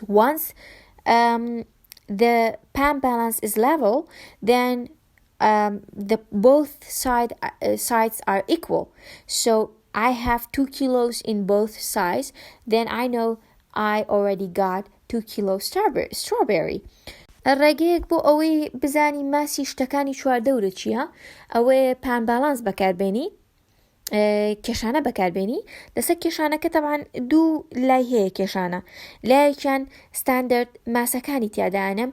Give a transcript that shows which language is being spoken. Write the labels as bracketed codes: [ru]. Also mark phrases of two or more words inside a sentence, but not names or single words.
[en] Once the pan balance is level, then both sides are equal. So I have 2 kilos in both sides. Then I know I already got 2 kilos strawberry. [ckb] ڕێگەیەک بۆ ئەوەی بزانی ماسی شتەکانی چواردەورە چییە؟ ئەوەیە [en] pan balance [ckb] بەکاربێنی، کێشانە بەکاربێنی. لەسەر کێشانەکە تەبعاً دوو لای هەیە کێشانە. لایەکیان ستاندەرد ماسەکانی تیادانم.